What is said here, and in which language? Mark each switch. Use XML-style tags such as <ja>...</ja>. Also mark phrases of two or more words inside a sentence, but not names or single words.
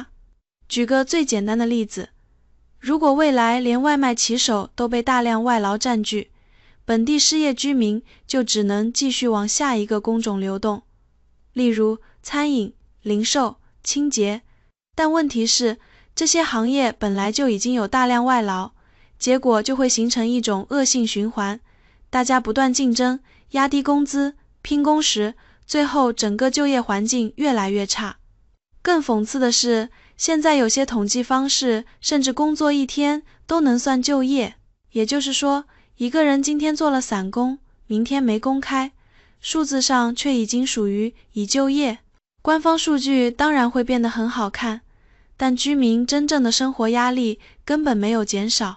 <zh>舉個最簡單的例子，如果未來連外賣騎手都被大量外勞佔據，本地失業居民就只能繼續往下一個工種流動，例如餐飲、零售、清潔。但問題是，這些行業本來就已經有大量外勞，結果就會形成一種惡性循環，大家不斷競爭，壓低工資，拼工時，最後整個就業環境越來越差。更諷刺的是，現在有些統計方式甚至工作1天都能算就業。也就是说，一个人今天做了散工，明天没工开，数字上却已经属于已就业。官方数据当然会变得很好看，但居民真正的生活压力根本没有减少。</zh>